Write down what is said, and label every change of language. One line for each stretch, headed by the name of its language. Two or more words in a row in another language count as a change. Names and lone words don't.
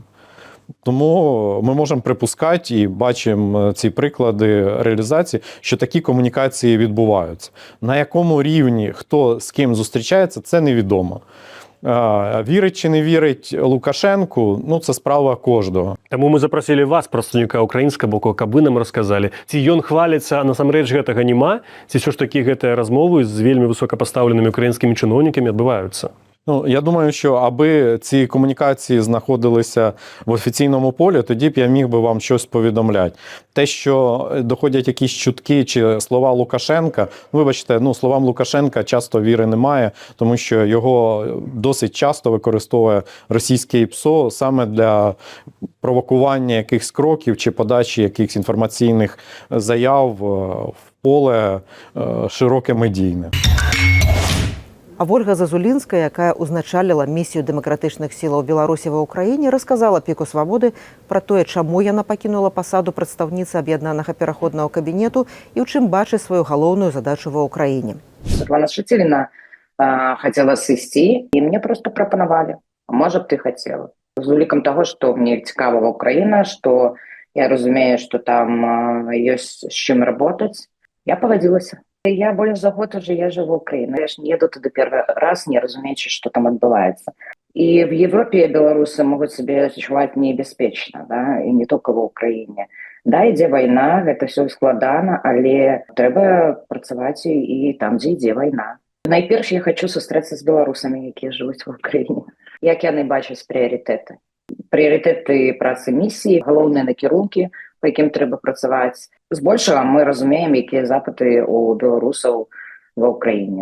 Ukrainian: Тому ми можемо припускати і бачимо ці приклади реалізації, що такі комунікації відбуваються. На якому рівні, хто з ким зустрічається, це невідомо. Вірить чи не вірить Лукашенку, це справа кожного.
Belarusian: Таму мы запросілі вас, прадстаўніка украінскага боку, каб вы нам расказалі, ці ён хваліцца, а насамрэч гэтага няма, ці ўсё ж такі гэтыя размовы з вельмі высокапастаўленымі украінскімі чыноўнікамі адбываюцца?
Ukrainian: Ну, я думаю, що аби ці комунікації знаходилися в офіційному полі, тоді б я міг би вам щось повідомляти. Те, що доходять якісь чутки чи слова Лукашенка, вибачте, словам Лукашенка часто віри немає, тому що його досить часто використовує російське ПСО саме для провокування якихось кроків чи подачі якихось інформаційних заяв в поле широке медійне.
Belarusian: А Ольга Зазулінская, якая узначаліла місію дэмакратычных сілаў Беларусі ва ўкраіне, расказала Піку Свабоды пра тое, чаму яна пакінула пасаду прадстаўніцы аб'яднанага пераходнага кабінету і ў чым бачыць сваю галоўную задачу ва ўкраіне. Светлана Шатилина хотела сысці, і мне просто прапанавалі. А можа б ты хотела? З улікам того, што мне цікава Украіна, што я разумею, што там ёсць з чым работаць, я пагадзілася. Я больш за год
Russian: уже езжу в Украину. Я ж не еду туда первый раз, не разумеючи, что там отбывается. И в Европе белорусы могут себя ощущать небеспечно, да, и не только в Украине.
Belarusian: Да, ідзе война,
Russian: это все
Belarusian: складана, але трэба працаваць і там, дзе ідзе война. Найперш я хочу сустрэцца з беларусамі, якія жывуць
Russian: в Украине.
Belarusian: Як яны бачаць прыярытэты? Прыярытэты працы місіі, галоўныя накірункі, па якім трэба працаваць. Збольшага мы разумеем, якія запыты у беларусаў ва ўкраіне.